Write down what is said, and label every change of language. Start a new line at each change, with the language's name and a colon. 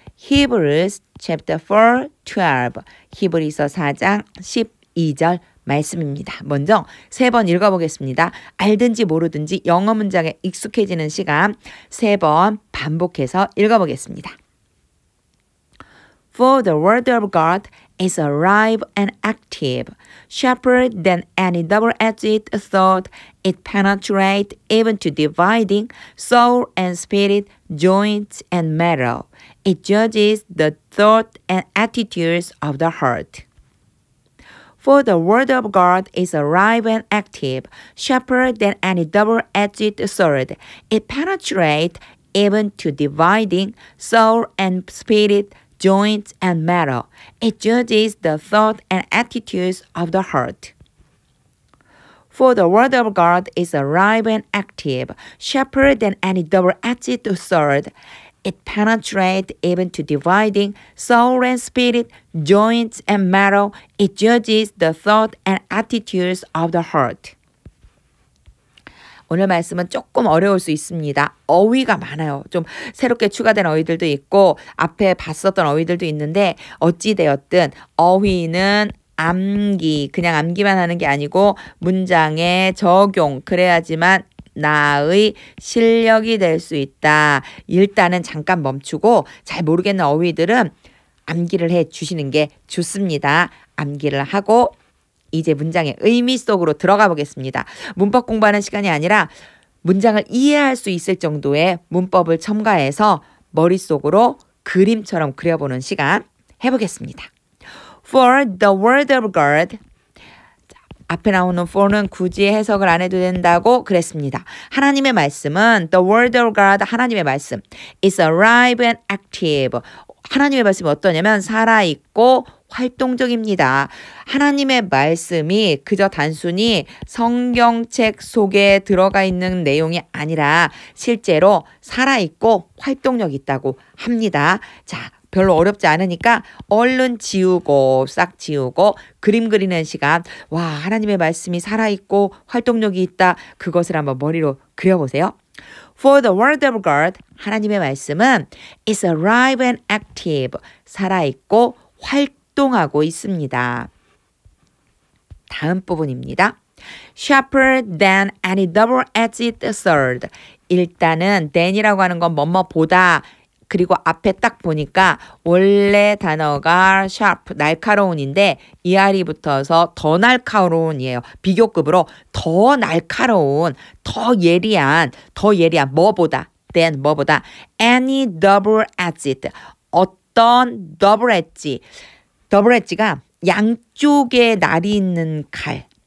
English: Hebrews chapter 4, 12
Korean: 히브리서 4장 12절 말씀입니다. 먼저 3번 읽어보겠습니다. 알든지 모르든지 영어 문장에 익숙해지는 시간 3번 반복해서 읽어보겠습니다.
English: For the word of God is alive and active, sharper than any double-edged sword. It penetrates even to dividing soul and spirit, joints and marrow. It judges the thoughts and attitudes of the heart. For the word of God is alive and active, sharper than any double-edged sword. It penetrates even to dividing soul and spirit, joints and marrow. It judges the thoughts and attitudes of the heart. For the word of God is alive and active, sharper than any double-edged sword. It penetrates even to dividing soul and spirit, joints and marrow. It judges the thoughts and attitudes of the heart.
Korean: 오늘 말씀은 조금 어려울 수 있습니다. 어휘가 많아요. 좀 새롭게 추가된 어휘들도 있고 앞에 봤었던 어휘들도 있는데 어찌되었든 어휘는 암기, 그냥 암기만 하는 게 아니고 문장에 적용, 그래야지만 나의 실력이 될 수 있다. 일단은 잠깐 멈추고 잘 모르겠는 어휘들은 암기를 해 주시는 게 좋습니다. 암기를 하고 이제 문장의 의미 속으로 들어가 보겠습니다. 문법 공부하는 시간이 아니라 문장을 이해할 수 있을 정도의 문법을 첨가해서 머릿속으로 그림처럼 그려보는 시간 해보겠습니다.
English: For the word of God.
Korean: 앞에 나오는 for는 굳이 해석을 안 해도 된다고 그랬습니다. 하나님의 말씀은
English: the word of God,
Korean: 하나님의 말씀
English: is alive and active.
Korean: 하나님의 말씀이 어떠냐면 살아있고 활동적입니다. 하나님의 말씀이 그저 단순히 성경책 속에 들어가 있는 내용이 아니라 실제로 살아있고 활동력 있다고 합니다. 자, 별로 어렵지 않으니까 얼른 지우고 싹 지우고 그림 그리는 시간. 와, 하나님의 말씀이 살아있고 활동력이 있다. 그것을 한번 머리로 그려보세요.
English: For the word of God,
Korean: 하나님의 말씀은
English: is alive and active,
Korean: 살아있고 활동하고 있습니다. 다음 부분입니다.
English: Sharper than any double-edged sword.
Korean: 일단은 than이라고 하는 건 뭐뭐보다, 그리고 앞에 딱 보니까 원래 단어가 sharp, 날카로운인데 ER이 붙어서 더 날카로운이에요. 비교급으로 더 날카로운, 더 예리한 뭐보다, than 뭐보다
English: any double-edged,
Korean: 어떤 더블 엣지가 양쪽에 날이 있는 칼.